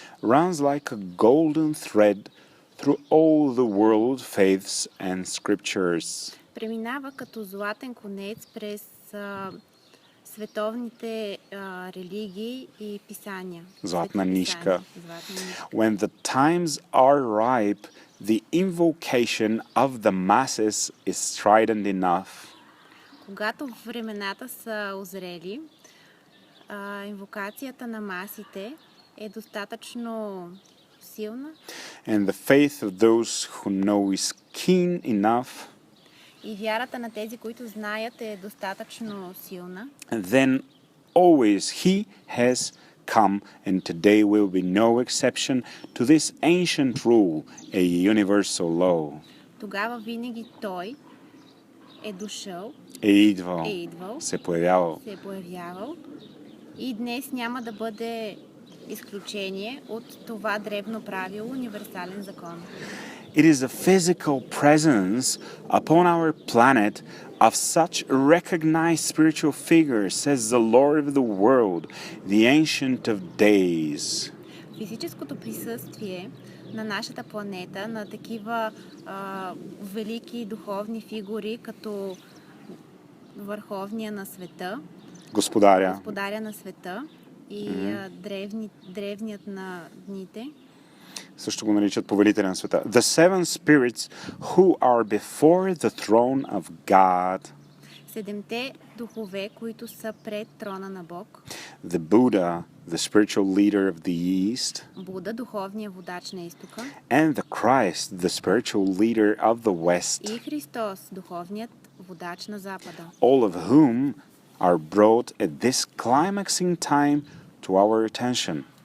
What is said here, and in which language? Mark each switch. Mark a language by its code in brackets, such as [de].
[en] runs like a golden thread through all the world faiths and scriptures. [bg] преминава като златен конец през световните религии и писания. Златна нишка. Златна нишка. [en] When the times are ripe, the invocation of the masses is strident enough. [bg] Когато времената са озрели, инвокацията на масите е достатъчно силна [en] And the faith of those who know is keen enough. [bg] и вярата на тези, които знаят, е достатъчно силна. [en] And then always he has come, and today will be no exception to this ancient rule, a universal law. [bg] Тогава винаги той е дошъл, Е идвал, се се появявал. е появявал и днес няма да бъде изключение от това древно правило, универсален закон. [en] It is a physical presence upon our planet of such recognized spiritual figures as the Lord of the world, the Ancient of Days. [bg] Физическото присъствие на нашата планета, на такива велики духовни фигури, като Върховния на света, Господаря на света и древният на дните, също го наричат повелителя на света. [en] The seven spirits who are before the throne of God. [bg] Седемте духове, които са пред трона на Бог. [en] The Buddha, the spiritual leader of the East. [bg] Буда, духовният водач на изтока. [en] And the Christ, the spiritual leader of the West. [bg] И Христос, духовният водач на Запада. [en] All of whom are brought at this climaxing time to our attention.